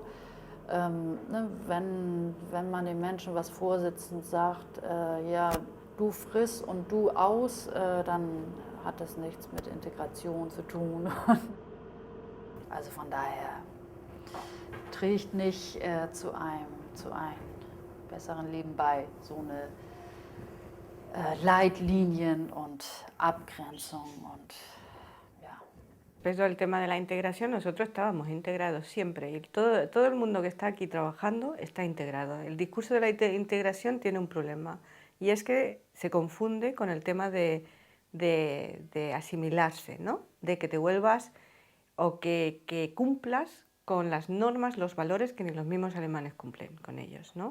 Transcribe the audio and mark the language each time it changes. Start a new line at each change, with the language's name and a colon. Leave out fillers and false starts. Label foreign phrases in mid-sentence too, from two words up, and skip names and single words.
German: Ne, wenn man den Menschen was vorsitzt und sagt, ja, du friss und du aus, dann hat das nichts mit Integration zu tun. Also von daher trägt nicht zu einem besseren Leben bei, so eine Leitlinien und Abgrenzung und ja.
Spanish: Respecto al tema de la integración, nosotros estábamos integrados siempre y todo el mundo que está aquí trabajando está integrado. El discurso de la integración tiene un problema y es que se confunde con el tema de asimilarse, ¿no? De que te vuelvas o que cumplas con las normas, los valores que ni los mismos alemanes cumplen con ellos, ¿no?